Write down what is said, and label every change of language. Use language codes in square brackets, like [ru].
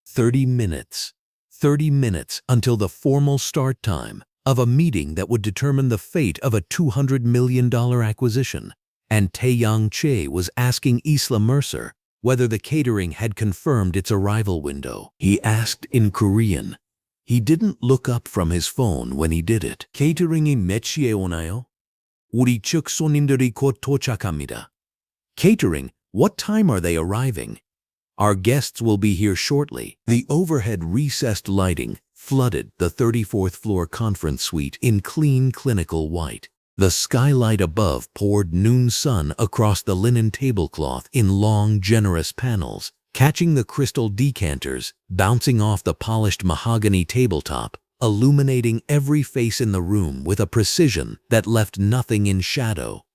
[en] 30 minutes. 30 minutes until the formal start time of a meeting that would determine the fate of a $200 million acquisition. And Tae-Yang was asking Isla Mercer whether the catering had confirmed its arrival window. He asked in Korean. He didn't look up from his phone when he did it. [ko] "Catering이 몇 시에 오나요? 우리 측 손님들이 곧 도착합니다." [en] Catering, what time are they arriving? Our guests will be here shortly. The overhead recessed lighting flooded the 34th floor conference suite in clean clinical white. The skylight above poured noon sun across the linen tablecloth in long, generous panels, catching the crystal decanters, bouncing off the polished mahogany tabletop, illuminating every face in the room with a precision that left nothing in shadow.